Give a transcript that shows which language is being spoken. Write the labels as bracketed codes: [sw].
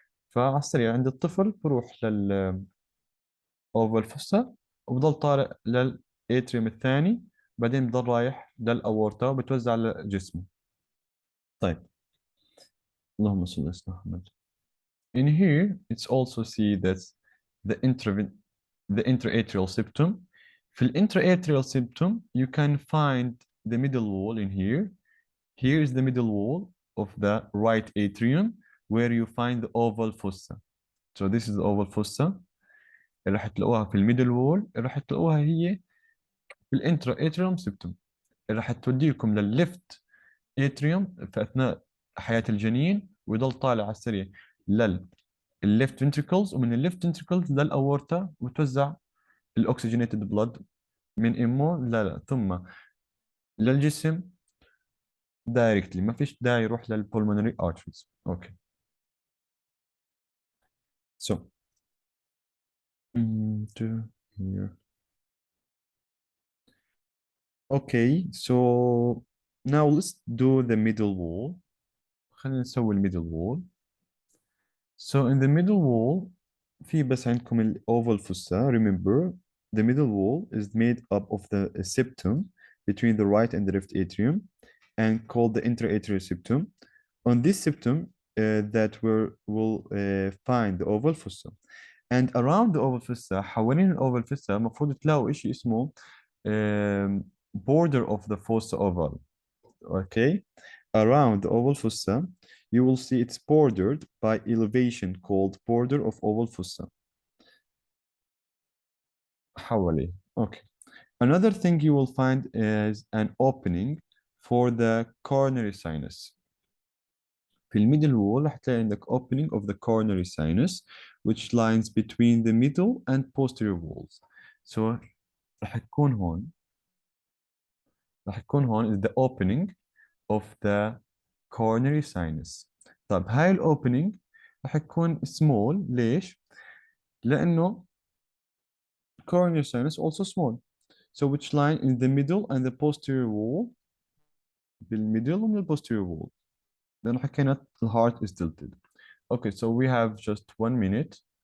[ar] فعلى السريع عند الطفل بروح للاوفال فوسا وبضل طالع للاتريوم الثاني، بعدين بضل رايح للاورتا وبتوزع على الجسم. طيب اللهم صل على سيدنا محمد. [en] In here, it's also see that the intraatrial septum. [ar] في [en] intraatrial septum, you can find the middle wall in here. Here is the middle wall of the right atrium where you find the oval fossa. So this is the oval fossa. [ar] راح تلاقوها في الميدل وول، راح تلاقوها هي في الانترا septum. راح توديكم للليفت اتريوم في اثناء حياة الجنين، ويضل طالع على السريع الليفت فنتريكلز، ومن الليفت فنتريكلز للاورتا، وتوزع الاكسجينيتد بلد من امه لا ثم للجسم دايركتلي. ما فيش داعي يروح للبولمونري ارتريز. [en] Okay. So to here. Okay, so now let's do the middle wall. [ar] خلينا نسوي الميدل wall. [en] So in the middle wall [ar] في بس عندكم [en] الأوفال fossa. Remember, the middle wall is made up of the septum between the right and the left atrium and called the intraatrial septum. On this septum that will find the oval fossa. And around the oval fossa [ar] حوالين الأوفال [en] fossa [ar] المفروض تلاقوا إشي اسمه [en] border of the fossa oval. Okay. Around the oval fossa, you will see it's bordered by elevation called border of oval fossa. [ar] حواليه. [en] Okay. Another thing you will find is an opening for the coronary sinus. [ar] في الميدل وول هتلاقي عندك [en] opening of the coronary sinus which lines between the middle and posterior walls. So [ar] راح يكون هون [en] is the opening of the coronary sinus. [ar] طب هاي الاوبننج راح يكون small. ليش؟ لأنه [en] coronary sinus also small. So which line in the middle and the posterior wall؟ بالmiddle and the posterior wall. [ar] لأنه حكينا [en] the heart is tilted. Okay, so we have just 1 minute.